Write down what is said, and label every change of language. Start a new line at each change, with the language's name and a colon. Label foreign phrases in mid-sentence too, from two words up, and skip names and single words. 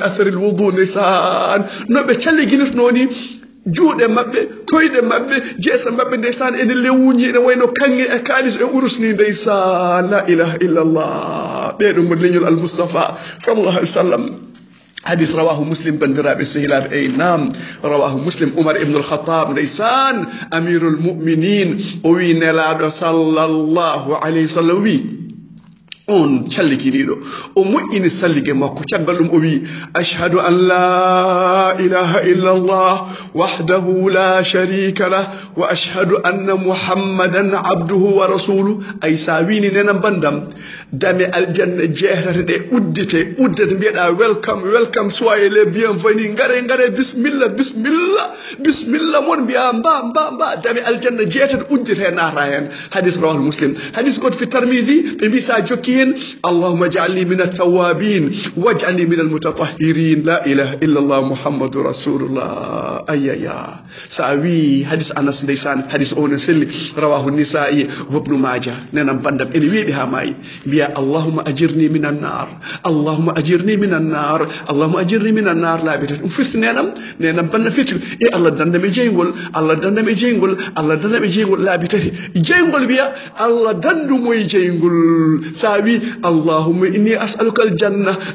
Arabic: أثر الوضوء
Fula: ndeysan noɓe calliginirno ni juuɗe maɓɓe koyɗe maɓɓe jeese maɓɓe ndeysan ene lewuñi ene wayno kanŋe e kalis e urusni ndeysan
Arabic: لا إله إلا الله
Fula: ɓeɗo mo leñol
Arabic: المصطفى صلى الله عليه وسلم حديث رواه مسلم
Fula: bandiraɓe sehilaɓe ey nam
Arabic: رواه مسلم
Fula: Umar ibn al-Khattab ndeysan
Arabic: أمير المؤمنين
Fula: o wi nelaɗo
Arabic: صلى الله عليه وسلم
Fula: wi on calliginiɗo o moƴƴini sallige makko caggal ɗum o wi
Arabic: أشهد أن لا إله إلا الله وحده لا شريك له وأشهد أن محمدا عبده ورسوله
Fula: ay sa wini nena bandam dame aljanna jeetate ɗe uddete mbiyeɗa welcome
French: soyez les bienvenus
Fula: ngare bismillah mon mbiya mba dame aljanna jeetate uddete nata hen
Arabic: حديث رواه مسلم
Fula: hadis goto
Arabic: في الترمذي
Fula: ɓe mbi sa jokki hen
Arabic: اللهم اجعلني من التوابين واجعلني من المتطهرين لا إله إلا الله محمد رسول الله
Fula: ayaya sa wi hadis Anas ndeysan hadis o no selli
Arabic: رواه النسائي وابن ماجه
Fula: nenam bandam ene weeɓi ha mayi mbiya
Arabic: اللهم أجرني من النار
Fula: laaɓete ɗum firti nenam banda firti e Allah dandame jeygol laabi tati jeygol wiya Allah dandumo e jeygol sa wi
Arabic: اللهم إني أسألك الجنة